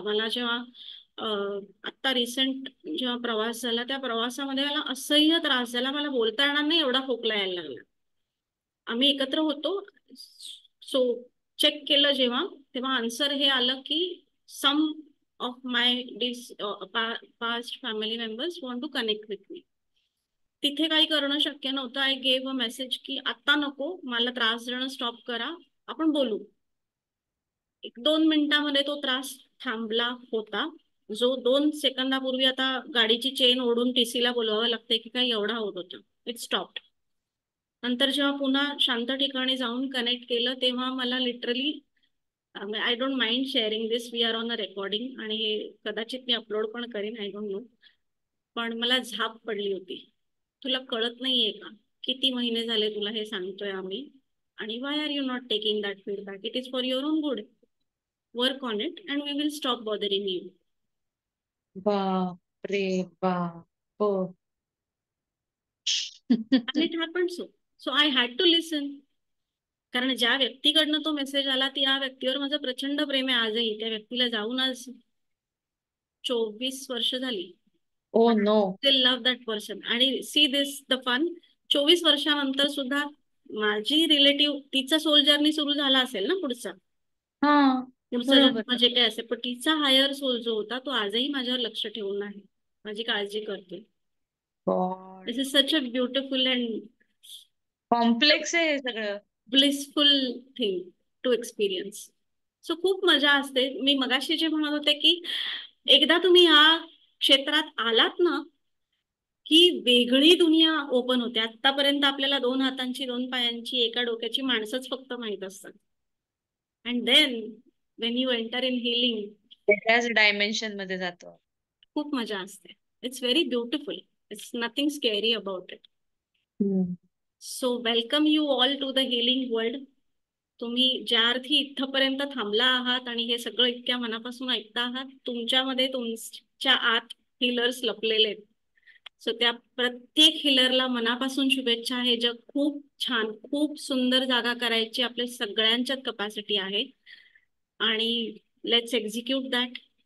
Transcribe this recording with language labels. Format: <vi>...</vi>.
<mr>मला जेव्हा आत्ता रिसेंट जेव्हा प्रवास झाला, त्या प्रवासामध्ये मला असह्य त्रास झाला. मला बोलता येणार नाही एवढा खोकला यायला लागला. आम्ही एकत्र होतो. सो चेक केलं जेव्हा, तेव्हा आन्सर हे आलं की सम</mr> <en>of my past family members want to connect with me.</en> <mr>तिथे काही करणं शक्य नव्हतं.</mr> <en>I gave a message</en> <mr>की आता नको, मला त्रास देणं स्टॉप करा, आपण बोलू. 1-2 मिनिटांमध्ये तो त्रास थांबला होता. जो 2 सेकंदापूर्वी आता गाडीची चेन ओढून टीसीला बोलवावं लागते की काय, एवढा होत होता.</mr> <en>It stopped.</en> <mr>नंतर जेव्हा पुन्हा शांत ठिकाणी जाऊन कनेक्ट केलं तेव्हा मला literally,</mr> <en>I don't mind sharing this, we are on a recording</en> <mr>आणि हे कदाचित मी अपलोड पण करेन,</mr> <en>I don't know.</en> <mr>पण मला झाप पडली होती. तुला कळत नाहीये का किती महिने झाले तुला हे सांगतोय आम्ही, आणि</mr> <en>Why are you not taking that feedback? It is for your own good. Work on it and we will stop bothering you.</en> <mr>बाप रे बाप. हो.</mr> <en>And it happened so. So I had to listen.</en> <mr>कारण ज्या व्यक्तीकडनं तो message आला त्या व्यक्तीवर माझं प्रचंड प्रेम आहे आजही. त्या व्यक्तीला जाऊन आज 24 वर्ष झाली.</mr> <en>Oh no. Still love that person.</en> <mr>आणि</mr> <en>see this the fun.</en> <mr>24 वर्षानंतर सुद्धा माझी रिलेटिव्ह, तिचा सोल जर्नी सुरू झाला असेल ना पुढचा हा, बरोबर. जन्म जे काय असेल, पण तिचा हायर सोल जो होता तो आजही माझ्यावर लक्ष ठेवून आहे, माझी काळजी करते.</mr> <en>God. This is such a beautiful and</en> <mr>complex आहे हे सगळं.</mr> <en>Blissful thing to experience.</en> <mr>So खूप मजा असते. मी मगाशी जे म्हणत होते की एकदा तुम्ही ह्या क्षेत्रात आलात ना की वेगळी दुनिया ओपन होते. आतापर्यंत आपल्याला 2 हातांची, 2 पायांची, एका डोक्याची माणसंच फक्त माहित असतात.</mr> <en>and then when you enter in healing,</en> <mr>वेगळ्याच डायमेन्शन मध्ये जातो. खूप मजा असते.</mr> <en>It's very beautiful. It's nothing scary about it. So welcome you all to the healing world.</en> <mr>तुम्ही ज्या अर्थी इथपर्यंत थांबला आहात आणि हे सगळं इतक्या मनापासून ऐकता आहात, तुमच्यामध्ये तुमच्या आत हिलर्स लपलेले आहेत. सो त्या प्रत्येक हिलरला मनापासून शुभेच्छा. हे जग खूप छान, खूप सुंदर जागा करायची आपल्या सगळ्यांच्यात कपॅसिटी आहे आणि</mr> <en>Let's execute that.</en>